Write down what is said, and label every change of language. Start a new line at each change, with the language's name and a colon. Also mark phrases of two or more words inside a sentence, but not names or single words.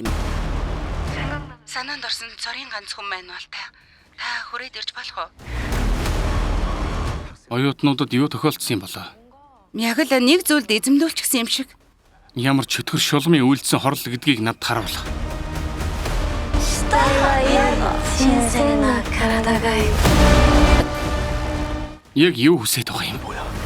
Mongolian: Санаанд орсон цорын ганц хүн байна бол та хүрээд ирж болох уу? Оюутнуудад юу тохиолдсон юм болоо? Яг л нэг зүйлд эзэмдүүлчихсэн юм шиг. Ямар чөтгөр шулмын үйлдсэн хорл гэдгийг надад харуулах.
Japanese: 死体は嫌だ。神聖な体がいる。
Mongolian: Яг юу хүсэж байгаа юм?